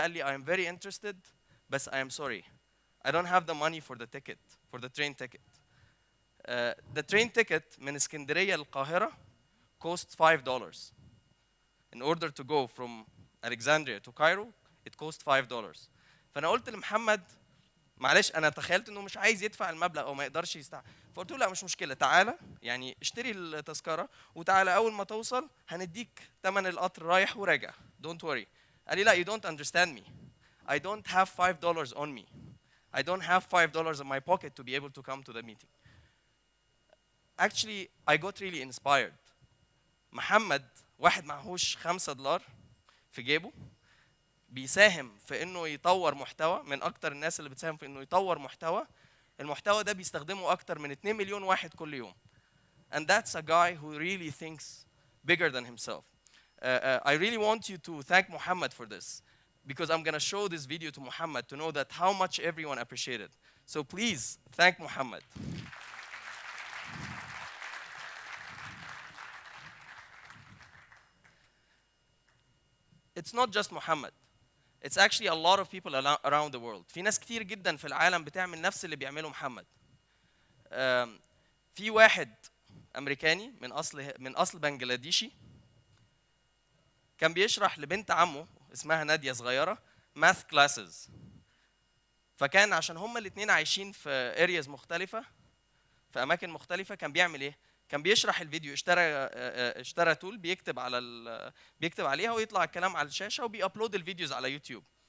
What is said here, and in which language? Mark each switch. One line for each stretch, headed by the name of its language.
Arabic: قال لي
English: I'm very interested
Arabic: بس
English: I am sorry I don't have the money for the ticket, for the train ticket. The train ticket
Arabic: من اسكندريه للقاهره
English: cost $5. In order to go from Alexandria to Cairo it cost $5.
Arabic: فانا قلت لمحمد معلش، انا تخيلت انه مش عايز يدفع المبلغ او ما يقدرش يستحمل، فقلت له لا مش مشكله، تعالى يعني اشتري التذكره وتعالى اول ما توصل هنديك ثمن القطر رايح وراجع.
English: Don't worry.
Arabic: قال لي لا
English: you don't understand me. I don't have $5 on me. I don't have $5 in my pocket to be able to come to the meeting. Actually I got really inspired.
Arabic: محمد واحد معهوش $5 في جيبه، بيساهم في انه يطور محتوى، من اكتر الناس اللي بتساهم في انه يطور محتوى. المحتوى ده بيستخدمه اكتر من 2 مليون واحد كل يوم.
English: And that's a guy who really thinks bigger than himself. I really want you to thank Muhammad for this, because I'm going to show this video to Muhammad to know that how much everyone appreciated. So please thank Muhammad. It's not just Muhammad. It's actually a lot of people around the world.
Arabic: في ناس كتير جدا في العالم بتعمل نفس اللي بيعمله محمد. في واحد أمريكاني من أصل بنجلاديشي كان بيشرح لبنت عمه اسمها نادية صغيرة
English: math classes.
Arabic: فكان عشان هما الاثنين عايشين في areas مختلفة، في أماكن مختلفة، كان بيعمل إيه؟ كان بيشرح الفيديو، اشترى تول بيكتب عليها ويطلع الكلام على الشاشه وبيابلود الفيديوز على يوتيوب.